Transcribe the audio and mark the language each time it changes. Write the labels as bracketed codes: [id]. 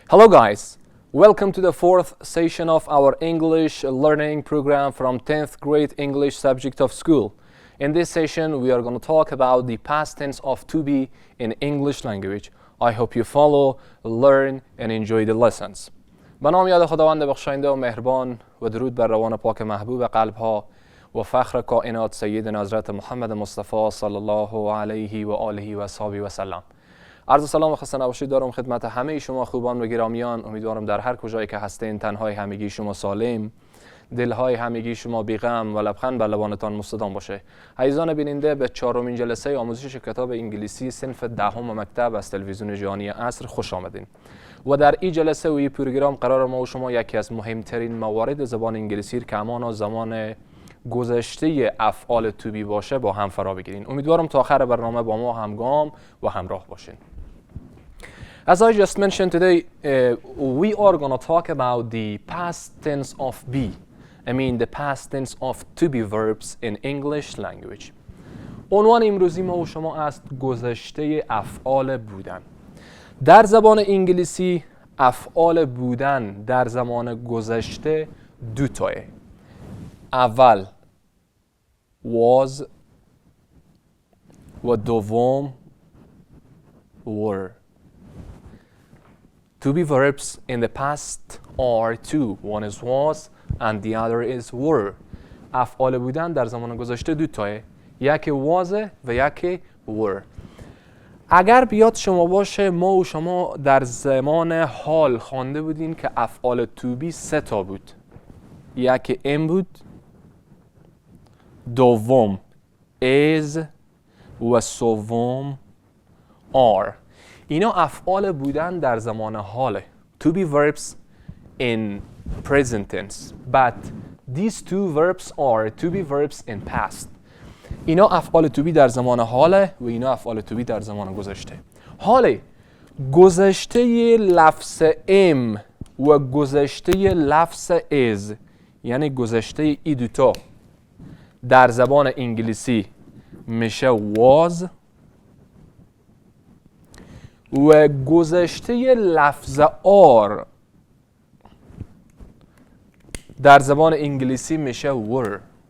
[en] Hello guys, welcome to the fourth session of our English learning program from 10th grade English subject of school. In this session we are going to talk about the past tense of to be in English language. I hope you follow, learn and enjoy the lessons. [fa] به نام یاد خداوند بخشاینده و مهربان و درود بر روان پاک محبوب قلبها و فخر کائنات سیدنا حضرت محمد مصطفی صلی الله علیه و آله و اصحابه و سلم. عرض سلام و خسته نباشید دارم خدمت همه شما خوبان و گرامیان. امیدوارم در هر کجایی که هستین تنهای همگی شما سالم، دلهای همگی شما بی غم و لبخند بر لبانتان مستدام باشه. عزیزان بیننده، به چهارمین جلسه آموزش کتاب انگلیسی صنف دهم مکتب از تلویزیون جهانی عصر خوش آمدین. و در این جلسه و این پروگرام قرار ما و شما یکی از مهمترین موارد زبان انگلیسی که همان زمان گذشته افعال to be باشه با هم فرا بگیرین. امیدوارم تا آخر برنامه با ما همگام و همراه باشین. [en] As I just mentioned today, we are going to talk about the past tense of be. I mean the past tense of to be verbs in English language. [fa] عنوان امروزی ما و شما است گذشته افعال بودن. در زبان انگلیسی افعال بودن در زمان گذشته دو تاه. اول was و دوم were. [en] To be verbs in the past are two. One is was and the other is were. [fa] افعال بودن در زمان گذشته دو تاه. یکی was و یکی were. اگر بیاد شما باشه ما و شما در زمان حال خوانده بودین که افعال to be سه تا بود. یکی am بود، دوم is و سوم are. اینا افعال بودن در زمان حاله. [en] To be verbs in present tense. But these two verbs are to be verbs in past. [fa] اینا افعال to be در زمان حاله و اینا افعال to be در زمان گذشته. حاله گذشته لفظ am و گذشته لفظ is، یعنی گذشته ای دوتا در زبان انگلیسی میشه was و گذشته لفظ are در زبان انگلیسی میشه were.